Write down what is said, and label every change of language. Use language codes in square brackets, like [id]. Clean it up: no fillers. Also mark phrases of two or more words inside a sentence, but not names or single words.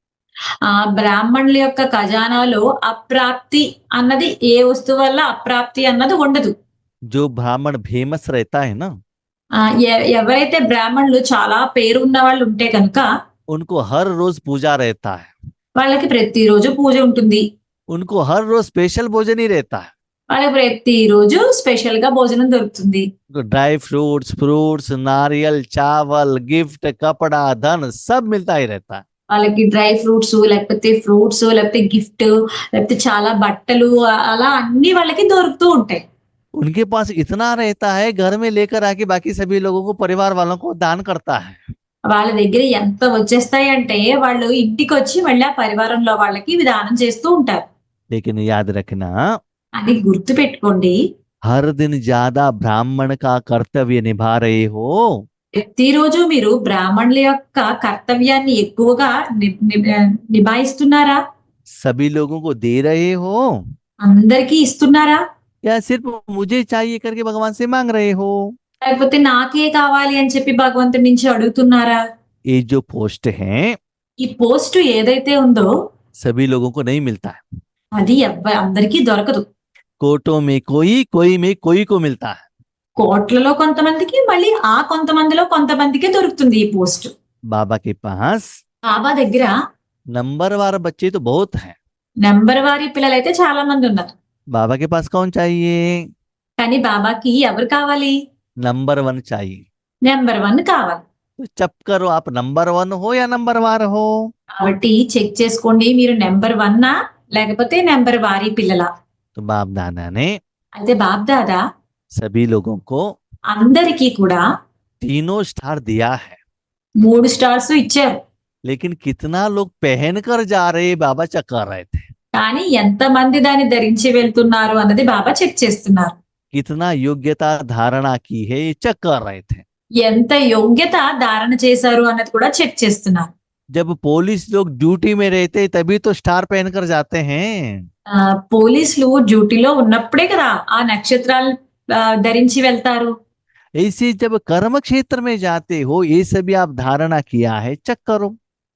[te] బ్రాహ్మణుల యొక్క ఖజానాలో అప్రాప్తి అన్నది ఏ వస్తువు వల్ల అప్రాప్తి అన్నది ఉండదు. [hi] जो ब्राह्मण फेमस रहता है ना [te] ఎవరైతే బ్రాహ్మణులు చాలా పేరు ఉన్న వాళ్ళు ఉంటే కనుక [hi] उनको हर रोज पूजा रहता है, [te] వాళ్ళకి ప్రతిరోజు పూజ ఉంటుంది. [hi] उनको हर रोज स्पेशल भोजन ही रहता है। [te] వాళ్ళకి ప్రతిరోజు స్పెషల్ గా భోజనం దొరుకుతుంది. [en] dry fruits, [hi] फ्रूट्स, नारियल, चावल, गिफ्ट, कपड़ा, धन सब मिलता ही रहता है। [te] వాళ్ళకి [en] dry fruits [te] లేకపోతే గిఫ్ట్ లేకపోతే చాలా బట్టలు అలా అన్ని వాళ్ళకి దొరుకుతూ ఉంటాయి. [hi] उनके पास इतना रहता है घर में लेकर आके बाकी सभी लोगों को, परिवार वालों को दान करता है। [te] వాళ్ళ దగ్గర ఎంత వచ్చేస్తాయి అంటే వాళ్ళు ఇంటికి వచ్చి మళ్ళీ ఆ పరివారంలో వాళ్ళకి విధానం చేస్తూ ఉంటారు. [hi] लेकिन याद रखना [te] అది గుర్తు పెట్టుకోండి, [hi] हर दिन ज्यादा ब्राह्मण का कर्तव्य निभा रहे हो। [te] ప్రతిరోజు మీరు బ్రాహ్మణుల యొక్క కర్తవ్యాన్ని ఎక్కువగా నిభాయిస్తున్నారా? [hi] सभी लोगों को दे रहे हो [te] అందరికీ ఇస్తున్నారా? [hi] या सिर्फ मुझे चाहिए करके भगवान से मांग रहे हो। [te] లేకపోతే నాకే కావాలి అని చెప్పి భగవంతుడి నుంచి అడుగుతున్నారా? [hi] ये जो पोस्ट है [te] ఈ పోస్ట్ ఏదైతే ఉందో [hi] सभी लोगों को नहीं मिलता है। [te] అది అందరికీ దొరకదు. [hi] कोटों में कोई, कोई में कोई को मिलता है। [te] కోట్లలో కొంతమందికి, మళ్ళీ ఆ కొంతమందిలో కొంతమందికే దొరుకుతుంది ఈ పోస్ట్. [hi] बाबा के पास [te] బాబా దగ్గర [hi] नंबरवार बच्चे तो बहुत हैं। [te] నెంబర్ వారి పిల్లలైతే చాలా మంది ఉన్నారు. [hi] बाबा के पास कौन चाहिए? [te] కానీ బాబాకి ఎవరు కావాలి? [hi] नंबर 1 चाहिए। [te] నెంబర్ 1 కావాలి. [hi] तो चेक करो आप नंबर 1 हो या नंबरवार हो। [te] కాబట్టి చెక్ చేసుకోండి, మీరు నెంబర్ 1 లేకపోతే నెంబర్ వారి పిల్లల. [hi] तो बाप दादा ने [te] అయితే బాబ్ దాదా [hi] सभी लोगों को [te] అందరికీ కూడా [hi] तीनों स्टार दिया है। [te] 3 స్టార్స్ ఇచ్చారు. [hi] लेकिन कितना लोग पहन कर जा रहे बाबा चेक कर रहे थे। [te] కానీ ఎంత మంది దాన్ని ధరించి వెళ్తున్నారు అన్నది బాబా చెక్ చేస్తున్నారు. [hi] कितना योग्यता धारणा की है ये चेक कर रहे थे। [te] ఎంత యోగ్యత ధారణ చేశారు అన్నది కూడా చెక్ చేస్తున్నారు. [hi] जब पुलिस लोग ड्यूटी में रहते तभी तो स्टार पहनकर जाते हैं। [te] పోలీసులు డ్యూటీలో ఉన్నప్పుడే కదా ఆ నక్షత్రాలు ధరించి వెళ్తారు. [hi] ऐसे जब कर्म क्षेत्र में जाते हो ये सभी आप धारणा किया है, चेक करो।